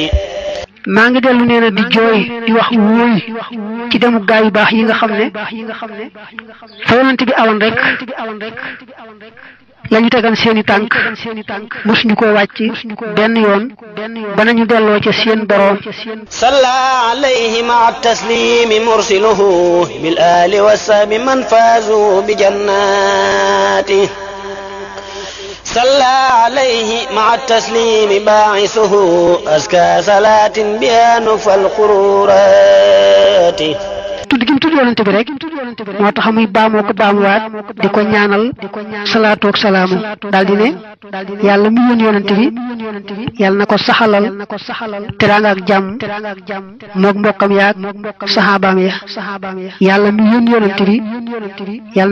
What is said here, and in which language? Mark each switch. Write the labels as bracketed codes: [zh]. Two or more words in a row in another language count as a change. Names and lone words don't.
[wo] maa ngi dellu nee na di jooy di wax wóoy ci demu gaa yu baax yi nga xam ne fa yonent bi awoon rek la ñu tegan seeni tànk mosuñu ko wàcc benn yoon ba nañu delloo ca seen boroom [ar] صلى عليه مع التسليم مرسله بالآل والصحب من فاز بالجنات صلى عليه مع التسليم باعثه أزكى صلاة بها نفى القرورات [wo] tudd gi mu tudd yonante bi rek moo tax muy baamoo ko baamuwaat di ko ñaanal salaatu ak salaamu daal di ne yàlla mu yónni yonante bi yàlla na ko saxalal teraanga ak jàmm moog mbokkam yaag saxaabaam ya yàlla mu yónni yonante bi yàlla